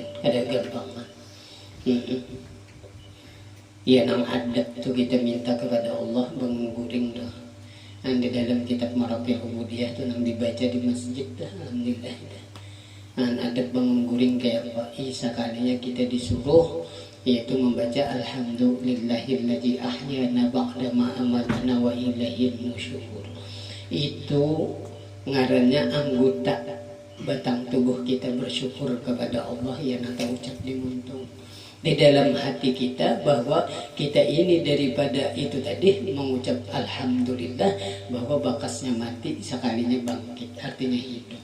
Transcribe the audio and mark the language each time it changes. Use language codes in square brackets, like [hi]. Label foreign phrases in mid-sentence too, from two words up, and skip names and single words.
[bjn] Ada gampang ya nang adat tuh kita minta kepada Allah menguring dah. Dan di dalam kitab Maraqih Ubudiyah tuh nang dibaca di masjid dah alhamdulillah dah. Dan adat menguring kayak apa? Sekalinya kita disuruh yaitu membaca [ar] الحمد لله الذي أحيانا بعد ما أماتنا وإليه النشور. [bjn] Itu ngarannya anggota batang tubuh kita bersyukur kepada Allah yang nanti ucap di muntung di dalam hati kita bahwa kita ini daripada itu tadi mengucap alhamdulillah bahwa bakasnya mati sekalinya bangkit artinya hidup.